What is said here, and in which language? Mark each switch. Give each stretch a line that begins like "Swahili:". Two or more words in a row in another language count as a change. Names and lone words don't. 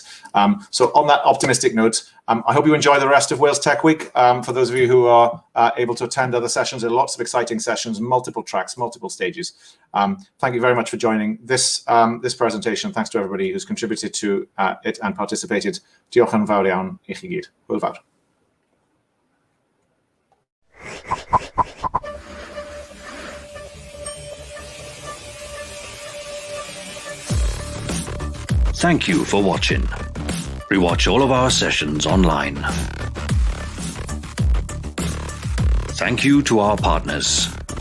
English: So on that optimistic note, I hope you enjoy the rest of Wales Tech Week. For those of you who are able to attend other sessions, there are lots of exciting sessions, multiple tracks, multiple stages. Thank you very much for joining this presentation. Thanks to everybody who's contributed to it and participated.
Welsh: Diolch yn fawr iawn I chi gyd. Hwyl fawr.
English: Thank you for watching. Rewatch all of our sessions online. Thank you to our partners.